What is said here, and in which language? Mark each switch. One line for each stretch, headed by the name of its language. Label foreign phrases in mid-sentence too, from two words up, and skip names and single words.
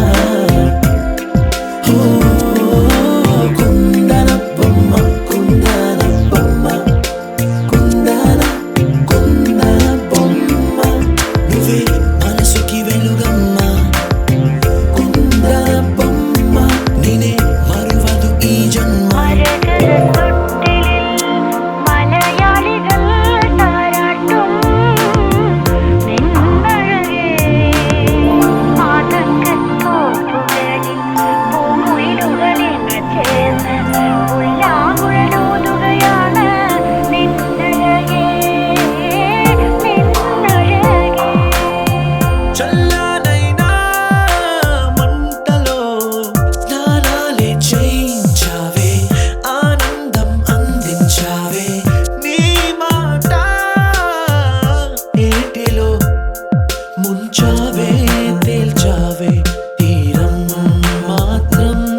Telugu: ఓ కుందన బొమ్మ కుందన బొమ్మ కుందన కుందన బొమ్మ నువ్వే మనసుకి వెలుగమ్మ కుందన బొమ్మ నేనే మరువదు ఈ ജന്മ
Malayalam: മലയാളികൾ താരാട്ടും നിന്നഴകേ ആതങ്കത്തോപ്പുകളിൽ പൂമുയിലുകളിൽ ചേർന്ന് ഉല്ലാകുഴലൂതുകയാണ് നിന്നഴകേ നിന്നഴകേ
Telugu: చల్లనైనా మంటలో స్నానాలే చేయించావే ఆనందం అందించావే నీ మాట ఏటిలో ముంచావే తేల్చావే తీరం మాత్రం